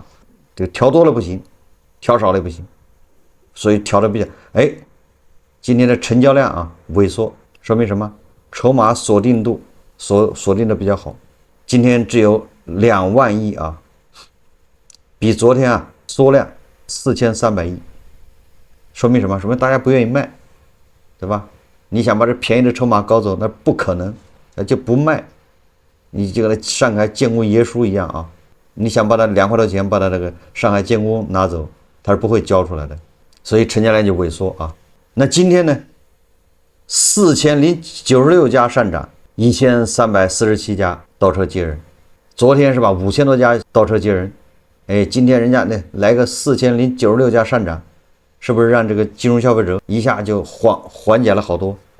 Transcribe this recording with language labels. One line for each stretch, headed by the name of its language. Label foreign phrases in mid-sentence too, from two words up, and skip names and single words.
Chinese: 這個調多了不行，調少了也不行，所以調的比較今天的成交量啊萎縮，說明什麼？籌碼鎖定度鎖定的比較好，今天只有2萬億啊，比昨天啊縮量4300億，說明什麼？說明大家不願意賣，對吧？你想把這便宜的籌碼搞走，那不可能，那就不賣， 你就跟上海建工爷叔一样啊，你想把他2块多钱把他这个上海建工拿走，他是不会交出来的，所以成交量就萎缩啊。那今天呢，4096家上涨，1347家倒车接人，昨天是吧，5000多家倒车接人，哎，今天人家呢来个4096家上涨，是不是让这个金融消费者一下就緩解了好多啊？